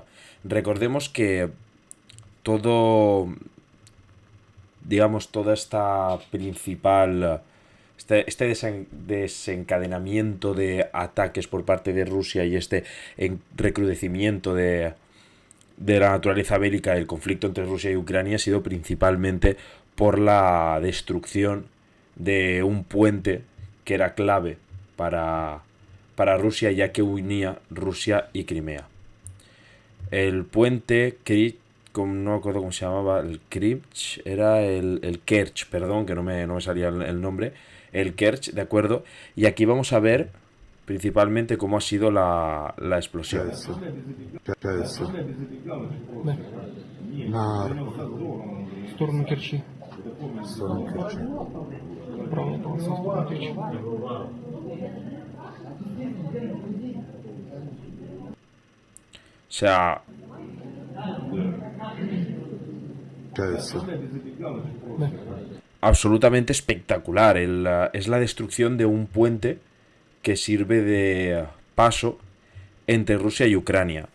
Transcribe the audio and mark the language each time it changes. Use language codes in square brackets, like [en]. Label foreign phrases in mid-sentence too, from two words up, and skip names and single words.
[es] Recordemos que todo, digamos, toda esta principal, desencadenamiento de ataques por parte de Rusia y este recrudecimiento de la naturaleza bélica del conflicto entre Rusia y Ucrania ha sido principalmente por la destrucción de un puente que era clave para, para Rusia, ya que unía Rusia y Crimea. El puente no me acuerdo cómo se llamaba, el Kerch, era el Kerch, perdón, que no me salía el nombre, el Kerch, ¿de acuerdo? Y aquí vamos a ver principalmente cómo ha sido la explosión. [ru] Получается, Да, на в сторону Керчи. сторону Керчи. Правая полоса в сторону Керчи. [es] O sea, [ru] Получается, Да, [es] absolutamente espectacular. Es la destrucción de un puente que sirve de paso entre Rusia y Ucrania.